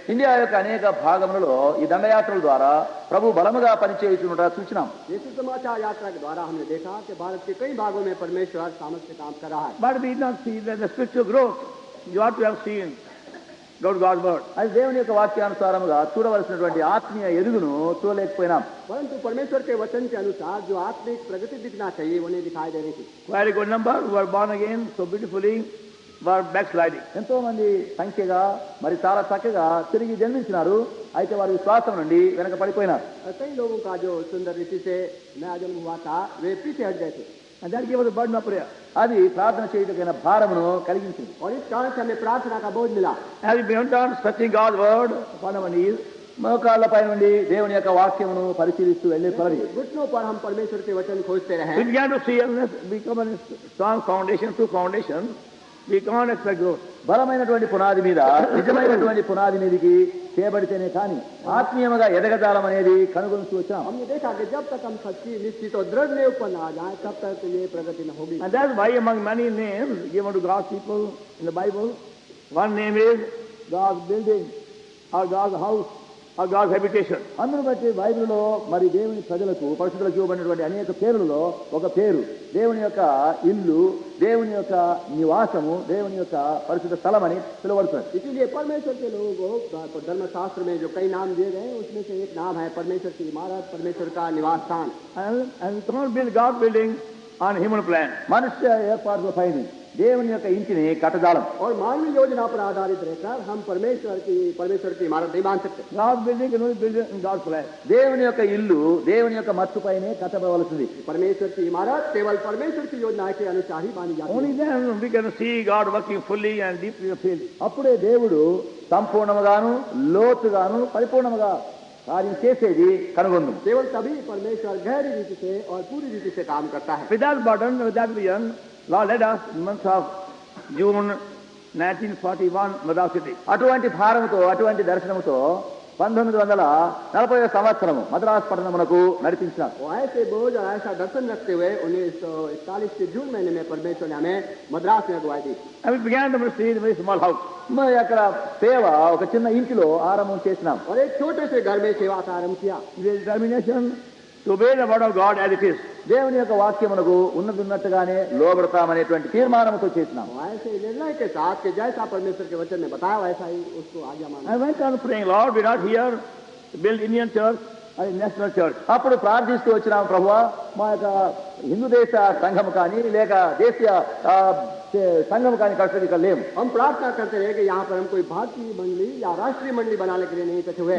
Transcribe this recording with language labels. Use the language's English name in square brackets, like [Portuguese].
[Telugu] India యొక్క అనేక భాగములలో ఈ దండయాత్రల ద్వారా ప్రభు బలముగా పనిచేయుచున్నట చూచినాం. [Hindi] ये सुसमाचार यात्रा के द्वारा हमने देखा कि भारत के कई भागों में परमेश्वर सामर्थ्य से काम कर रहा है. [English] But we did not see that the spiritual growth you ought to have seen God's word. [Telugu] అది దేవుని యొక్క వాక్యానుసారముగా చూడవలసినటువంటి ఆత్మీయ ఎదుగును చూడలేకపోయినాం. [Hindi] परंतु परमेश्वर के वचन के अनुसार जो आत्मिक प्रगति दिखना चाहिए वो नहीं दिखाई दे रही थी. [English] Quite a good number who were born again so beautifully were backsliding. [Telugu] ఎంతో మంది సంఖ్యగా మరి చాలా చక్కగా తిరిగి జన్మించినారు, అయితే వారి విశ్వాసం నుండి వెనక పడిపోయినారు. [Hindi] कई लोगों का जो सुंदर रीति से नया जन्म हुआ था वे पीछे हट गए थे. [English] And that gave us a burden of prayer. [Telugu] అది ప్రార్థన చేయటకైన భారమును కలిగించింది. [Hindi] और इस कारण से हमें प्रार्थना का बोझ मिला. [English] As we went on searching God's word upon our knees, [Telugu] మోకాళ్ళపై నుండి దేవుని యొక్క వాక్యమును పరిశీలిస్తూ వెళ్ళే కొలది [Hindi] घुटनों पर हम परमेश्वर के वचन खोजते रहे [English] We began to see unless we come on a strong foundation, through foundation, we can't expect growth. [Telugu] బలమైనటువంటి పునాది మీద నిజమైనటువంటి పునాది మీదకి చేయబడితేనే కానీ ఆత్మీయముగా ఎదగజాలం అనేది కనుగొనుతూ వచ్చాం. [Hindi] हमने देखा कि जब तक हम सच्ची निश्चित और दृढ़ नींव पर ना जाए तब तक ये प्रगति न होगी. [English] And that's why among many names given to God's people in the Bible, one name is God's building, or God's house, or God's habitation. [Telugu] అందును బట్టి బైబిల్లో మరి దేవుని ప్రజలకు పరిశుద్ధులకు ఇవ్వబడినటువంటి అనేక పేర్లలో ఒక పేరు దేవుని యొక్క ఇల్లు, దేవుని యొక్క నివాసము, దేవుని యొక్క పరిశుద్ధ స్థలం అని పిలువబడుతుంది. [Hindi] इसीलिए परमेश्वर के लोगों को धर्मशास्त्र में जो कई नाम दिए गए उसमें से एक नाम है परमेश्वर की इमारत, परमेश्वर का निवास स्थान. [English] And we can't build God's building on human plan. [Telugu] మనుష్య ఏర్పాట్లపైన దేవుని యొక్క ఇంటిని కట్టజాలం. [Hindi] और मानवीय योजना पर आधारित रहकर हम परमेश्वर की इमारत नहीं बांध सकते. [English] God's building can only build in God's plan. [Telugu] దేవుని యొక్క ఇల్లు దేవుని యొక్క మచ్చుపైనే కట్టబడవలసింది. [Hindi] परमेश्वर की इमारत केवल परमेश्वर की योजना के अनुसार ही बांधी जाती [English] Only [Hindi] है. [English] then we can see God working fully and deeply and freely. [Telugu] అప్పుడే దేవుడు సంపూర్ణముగాను లోతుగాను పరిపూర్ణముగా కార్యం చేసేది కనుగొందు. [Hindi] केवल तभी परमेश्वर गहरी रीति से और पूरी रीति से काम करता है. [English] With that burden, with that vision, Lord led us in the month of June 1941, Madras City. [Telugu] అటువంటి భారముతో అటువంటి దర్శనముతో 1940 సంవత్సరము మద్రాసు పట్టణమునకు నడిపించినారు. [Hindi] और ऐसे बोझ और ऐसा दर्शन रखते हुए 1941 के जून महीने में परमेश्वर ने हमें मद्रास में अगुवाई दी. [English] And we began the ministry in a very small house. [Telugu] మరి అక్కడ సేవ ఒక చిన్న ఇంటిలో ఆరంభం చేసినాం. [Hindi] और एक छोटे से घर में सेवा का आरंभ किया. [English] With determination to obey the word of God as it is. [Telugu] దేవుని యొక్క వాక్యమునకు ఉన్నట్టుగానే లోబడతామనేటువంటి తీర్మానంతో చేసినాం. [Hindi] और ऐसे निर्णय के साथ कि जैसा परमेश्वर के वचन में बताया वैसा ही उसको आज्ञा माना. [English] I went on praying, Lord, we're not here to build Indian church or a national church. [Telugu] అప్పుడు ప్రార్థిస్తూ వచ్చినాం, ప్రభువా మా యొక్క హిందూ దేశ సంఘం కానీ లేక దేశీయ సంఘం కానీ కట్టడానికి ఇక్కడ లేము. [Hindi] हम प्रार्थना करते रहे कि यहाँ पर हम कोई भारतीय मंडली या राष्ट्रीय मंडली बनाने के लिए नहीं इकट्ठे हुए.